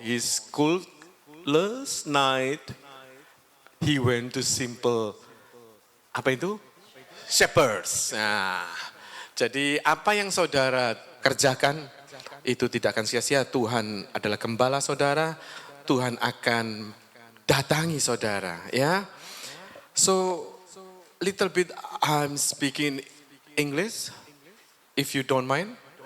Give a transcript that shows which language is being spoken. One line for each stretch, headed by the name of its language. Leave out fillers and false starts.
English: His last night, he went to simple,
Indonesian: apa itu?
English: Shepherds.
Indonesian: Nah, jadi apa yang saudara kerjakan, itu tidak akan sia-sia. Tuhan adalah gembala saudara, Tuhan akan datangi saudara.
English: Ya, so little bit I'm speaking English. If you don't mind.